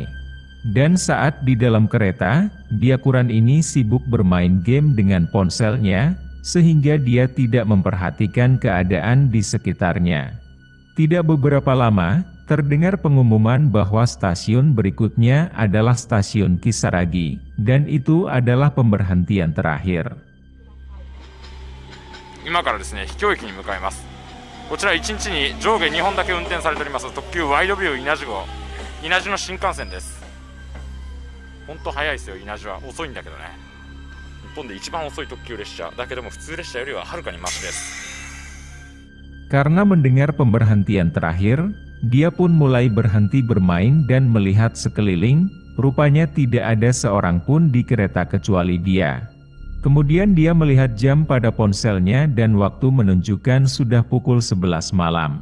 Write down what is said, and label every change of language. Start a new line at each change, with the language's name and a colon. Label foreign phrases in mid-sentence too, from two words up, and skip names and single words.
Indonesian: Dan saat di dalam kereta, Byakuran ini sibuk bermain game dengan ponselnya, sehingga dia tidak memperhatikan keadaan di sekitarnya. Tidak beberapa lama, terdengar pengumuman bahwa stasiun berikutnya adalah stasiun Kisaragi, dan itu adalah pemberhentian terakhir.
Japanese: 今からですね、秘境駅に向かいます。こちら1日に上下2本だけ運転されております特急ワイドビュー稲地号、稲地の新幹線です。ほんと早いですよ。稲地は遅いんだけどね、日本で一番遅い特急列車だけども普通列車よりははるかにマシです。
Indonesian: Karena mendengar pemberhentian terakhir, dia pun mulai berhenti bermain dan melihat sekeliling. Rupanya tidak ada seorang pun di kereta kecuali dia. Kemudian dia melihat jam pada ponselnya dan waktu menunjukkan sudah pukul 11 malam.